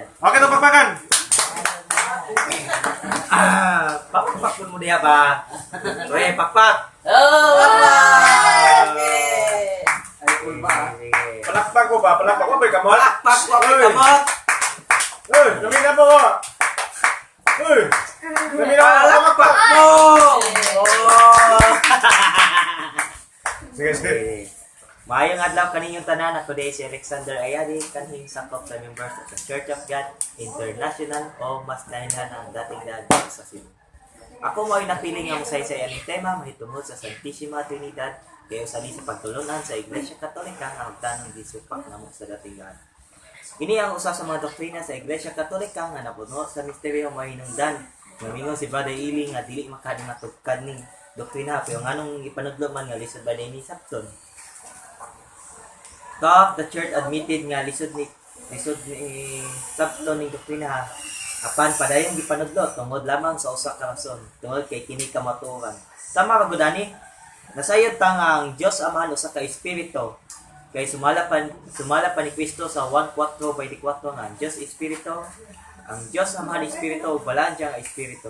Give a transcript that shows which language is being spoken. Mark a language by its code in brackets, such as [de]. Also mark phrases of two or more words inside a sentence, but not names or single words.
[ceb] Okay, ito pakpakan. Pakpak mo diha ba? Uy, pakpak! Oh! Palakpak ko ba? Palakpak ko ba? Kamot? Pakpak ko Uy! kamot! Uy! Lumina po ko! Uy! Lumina po ko! Pakpak mo! Oh! Sige, sige. Maayong adlaw kaninyong tanan. Ako day si Alexander Ayadi, kanhing sakop sa [en] members of the Church of God International [ceb] o mas nahinhan ang dating daan sa Cebu. Ako mo ay napiling ang saysay aning tema mahitungod sa Santissima Trinidad kayo sali sa pagtulunan sa Iglesia Katolika nga magtanong gisupak namo sa dating daan. Ini ang usa sa mga doktrina sa Iglesia Katolika nga napuno sa misteryo mahinungdan. Ngamingon si Brother Ili nga dili makadimatugkad ning doktrina pero nganong ipanudlo man nga lisod ba ni Sabton. [en] The church admitted [ceb] nga lisod ni Sabton ning doktrina apan padayong gipanudlo tungod lamang sa usa ka rason tungod kay kini kamatuoran. Sama ra gud ani nasayod ta nga ang Dios Amahan usa ka espiritu kay sumala pa ni Kristo sa 1:4:24 nga ang Dios espiritu ang Dios Amahan espiritu ug balaan nga espiritu.